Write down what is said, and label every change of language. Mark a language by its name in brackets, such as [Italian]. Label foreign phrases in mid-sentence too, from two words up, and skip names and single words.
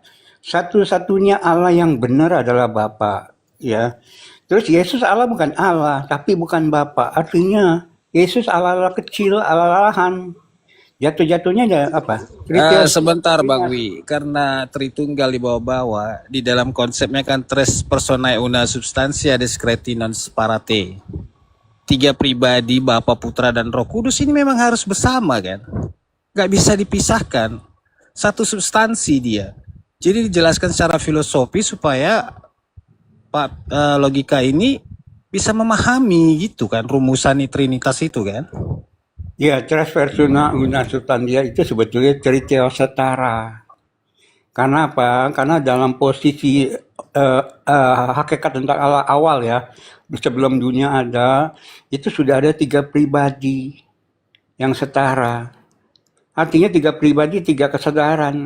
[Indonesian] Satu-satunya Allah yang benar adalah Bapa, ya. Terus Yesus Allah bukan Allah, tapi bukan Bapa. Artinya Yesus Allah kecil, Allah-Allahan. Jatuh-jatuhnya ada apa? Sebentar Bang Wi, karena Tritunggal di bawah-bawah, di dalam konsepnya kan [Latin] tres personae una substantia discreti non separate. [Indonesian] Tiga pribadi, Bapa, Putra, dan Roh Kudus ini memang harus bersama kan? Gak bisa dipisahkan. Satu substansi dia. Jadi dijelaskan secara filosofi supaya logika ini bisa memahami gitu kan, rumusan Trinitas itu kan? Ya, [Latin] tres persona una substantia [Indonesian] itu sebetulnya cerita setara. Karena apa? Karena dalam posisi hakikat tentang Allah awal ya, sebelum dunia ada, itu sudah ada tiga pribadi yang setara. Artinya tiga pribadi, tiga kesadaran.